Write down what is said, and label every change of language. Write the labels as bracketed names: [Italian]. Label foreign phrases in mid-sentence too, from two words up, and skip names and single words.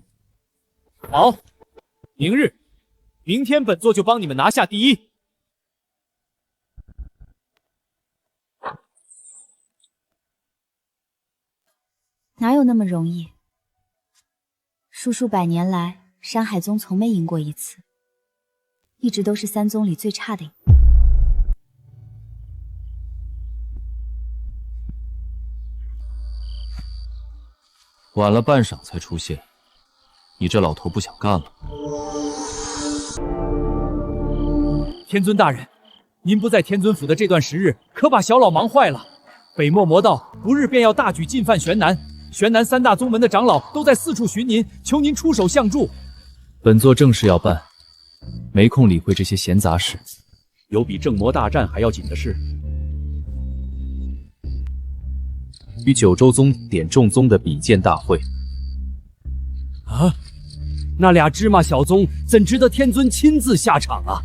[Chinese] 好，明天本座就幫你們拿下第一。哪有那麼容易？數百年來，山海宗從沒贏過一次，一直都是三宗裡最差的一個。晚了半晌才出现，你这老头不想幹了？天尊大人，您不在天尊府的这段时日，可把小老忙壞了。北漠魔道不日便要大舉進犯玄南，玄南3大宗門的長老都在四處尋您，求您出手相助。本座正事要辦，沒空理會這些閒雜事。有比正魔大戰還要緊的事。與九州宗、點眾宗的比劍大會。啊，那倆芝麻小宗怎值得天尊親自下場啊？